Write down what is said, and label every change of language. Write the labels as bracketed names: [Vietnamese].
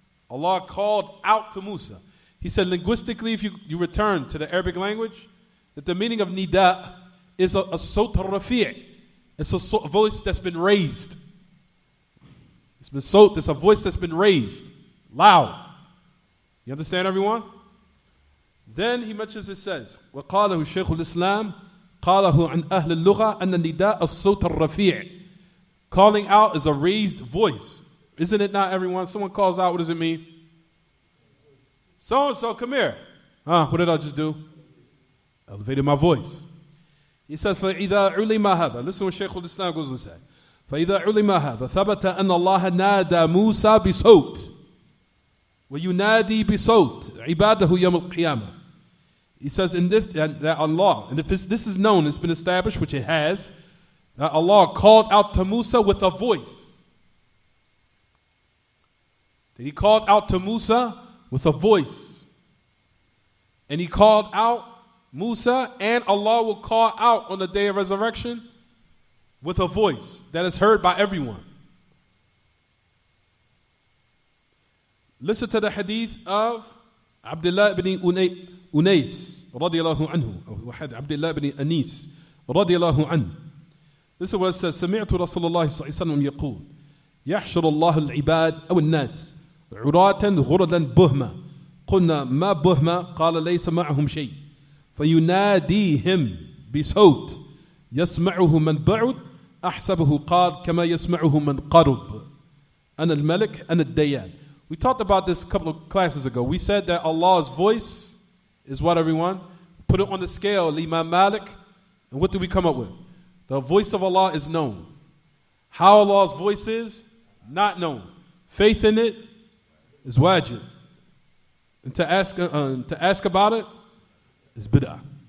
[English] Allah called out to Musa. He said, linguistically, if you return to the Arabic language, that the meaning of nida is a sawt al-rafi'. It's a voice that's been raised. It's a voice that's been raised, loud. You understand, everyone? Then he mentions, it says, [Arabic] وَقَالَهُ شَيْخُ الْإِسْلَامِ قَالَهُ عَنْ أَهْلِ اللُّغَةِ أَنَّ النِّدَاءَ الصَّوْتَ الرَّفِيعِ. [English] Calling out is a raised voice. Isn't it not, everyone? Someone calls out, what does it mean? So-and-so, come here. What did I just do? Elevated my voice. He says, [Arabic] فَإِذَا عُلِمَ هَذَا. [English] Listen what Shaykh al-Islam goes to say. [Arabic] فإذا علم هذا ثبت أن الله نادى موسى بصوت وينادي بصوت عباده يوم القيامة. [English] He says that Allah, and if this is known, it's been established, which it has, that Allah called out to Musa with a voice. That He called out to Musa with a voice. And He called out Musa, and Allah will call out on the day of resurrection with a voice that is heard by everyone. Listen to the hadith of Abdullah ibn Unais radiyallahu anhu, Abdullah ibn Anis radiyallahu anhu. This is what it says: [Arabic] سمعت رسول الله صلى الله عليه وسلم يقول يحشر الله العباد أو الناس عراة غرلا بهما قلنا ما بهما قال ليس معهم شيء فيناديهم بصوت يسمعه من بعد أحسبه قال كما يسمعه من قرب أنا الملك أنا الديان. [English] We talked about this a couple of classes ago. We said that Allah's voice is what, everyone? Put it on the scale, Imam Malik, and what do we come up with? The voice of Allah is known. How Allah's voice is, not known. Faith in it is wajib. And to ask about it is bid'ah.